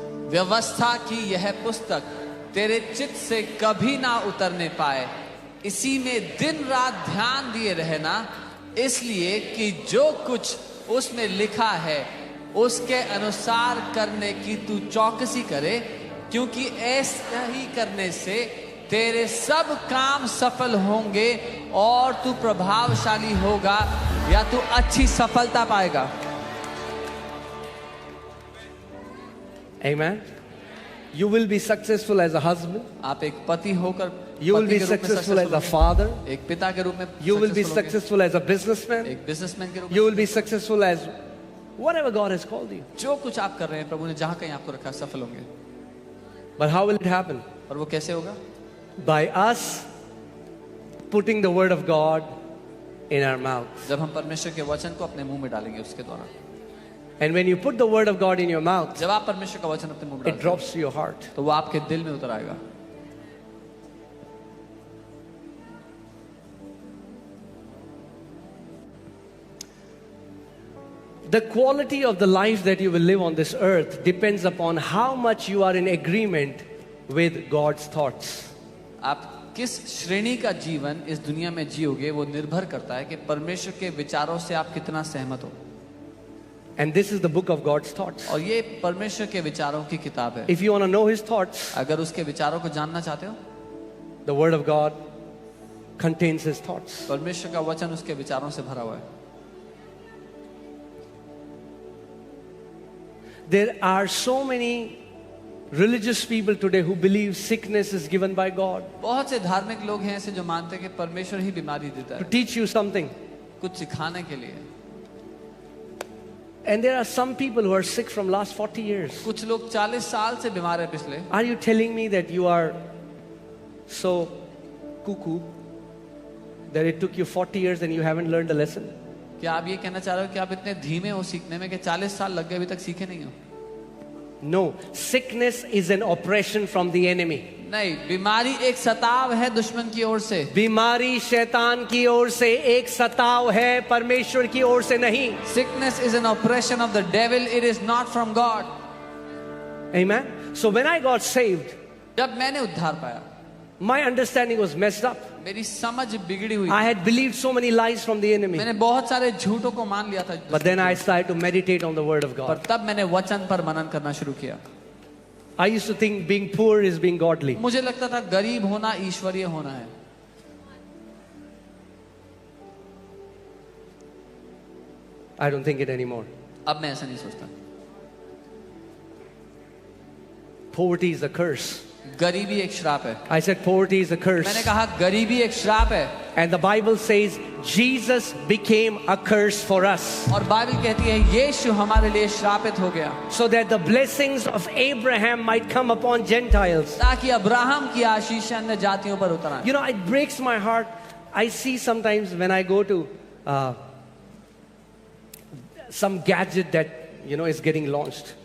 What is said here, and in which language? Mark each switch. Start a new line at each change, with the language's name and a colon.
Hindi: व्यवस्था की यह पुस्तक तेरे चित्त से कभी ना उतरने पाए, इसी में दिन रात ध्यान दिए रहना, इसलिए कि जो कुछ उसमें लिखा है उसके अनुसार करने की तू चौकसी करे, क्योंकि ऐसा ही करने से तेरे सब काम सफल होंगे और तू प्रभावशाली होगा या तू अच्छी सफलता पाएगा।
English: Amen. You will be successful as a husband.
Hindi: आप एक पति होकर
English: You will
Hindi: पति के रूप में
English: successful as a
Hindi: होंगे,
English: father.
Hindi: एक पिता के रूप में
English: You will be
Hindi: successful होंगे,
English: successful as a businessman.
Hindi: एक बिजनेसमैन के रूप में
English: You will be successful as whatever God has called you.
Hindi: जो कुछ आप कर रहे हैं प्रभु ने जहां कहीं आपको रखा सफल होंगे।
English: But how will it happen?
Hindi: और वो कैसे होगा?
English: By us putting the word of God in our mouth.
Hindi: जब हम परमेश्वर के वचन को अपने मुंह में डालेंगे उसके द्वारा।
English: And when you put the word of God in your mouth,
Hindi: जब आप परमेश्वर का वचन अपने मुंह में
English: it
Hindi: डालते
English: drops to your heart.
Hindi: हैं, तो वो आपके दिल में उतर आएगा।
English: The quality of the life that you will live on this earth depends upon how much you are in agreement with God's thoughts.
Hindi: आप किस श्रेणी का जीवन इस दुनिया में जियोगे वो निर्भर करता है कि परमेश्वर के विचारों से आप कितना सहमत हो।
English: And this is the book of God's thoughts.
Hindi: और ये परमेश्वर के विचारों की किताब है।
English: If you want to know his thoughts,
Hindi: अगर उसके विचारों को जानना चाहते हो,
English: the word of God contains his thoughts.
Hindi: परमेश्वर का वचन उसके विचारों से भरा हुआ है।
English: There are so many religious people today who believe sickness is given by God
Hindi: बहुत से धार्मिक लोग हैं ऐसे जो मानते हैं कि परमेश्वर ही बीमारी देता
English: to
Hindi: है,
English: teach you something.
Hindi: कुछ सिखाने के लिए।
English: And there are some people who are sick from last 40 years.
Hindi: कुछ लोग 40 साल से बीमार है पिछले।
English: Are you telling me that you are so cuckoo that it took you 40 years and you haven't learned the lesson?
Hindi: क्या आप ये कहना चाह रहे हो कि आप इतने धीमे हो सीखने में कि 40 साल लग गए अभी तक सीखे नहीं हो?
English: No, sickness is an oppression from the enemy.
Hindi: नहीं, बीमारी एक सताव है दुश्मन की ओर से। बीमारी शैतान की ओर से एक सताव है, परमेश्वर की ओर से नहीं।
English: Sickness is an oppression of the devil, it is not from God. Amen. So when I got saved,
Hindi: जब मैंने उद्धार पाया,
English: my understanding was messed up.
Hindi: मेरी समझ बिगड़ी हुई।
English: I had believed so many lies from the enemy.
Hindi: मैंने बहुत सारे झूठों को मान लिया था।
English: But then I started to meditate on the word of
Hindi: पर
English: God.
Hindi: तब मैंने वचन पर मनन करना शुरू किया।
English: I used to think being poor is being godly.
Hindi: मुझे लगता था गरीब होना ईश्वरीय होना है।
English: I don't think it anymore.
Hindi: अब मैं ऐसा नहीं सोचता।
English: Poverty is a curse.
Hindi: गरीबी एक श्राप है।
English: I said poverty is a curse.
Hindi: मैंने कहा गरीबी एक श्राप है।
English: And the Bible says Jesus became a curse for us.
Hindi: और बाइबल कहती है यीशु हमारे लिए श्रापित हो गया,
English: So that the blessings of Abraham might come upon Gentiles.
Hindi: ताकि अब्राहम की आशीष अन्य जातियों पर उतर आए।
English: You know, it breaks my heart. I see sometimes when I go to some gadget that, you know, is getting launched.